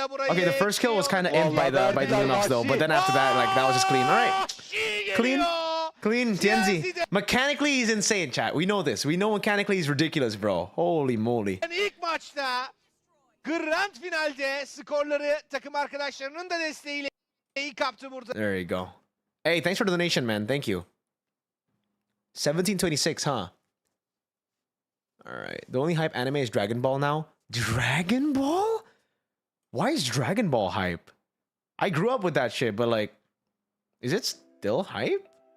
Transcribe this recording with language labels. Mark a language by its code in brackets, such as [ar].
[en] Okay, the first kill was kind of end by the Lunox though, but then after that, like, that was just clean. All right. Clean, TNZ. Mechanically, he's insane, chat. We know this. We know mechanically he's ridiculous, bro. Holy moly. [tr] İlk maçta Grand Final'de skorları takım arkadaşlarının da desteğiyle iyi kaptı burada. [en] There you go. Hey, thanks for the donation, man. Thank you. 1726, huh? All right. The only hype anime is Dragon Ball now. Dragon Ball? Why is Dragon Ball hype? I grew up with that shit, but like, is it still hype?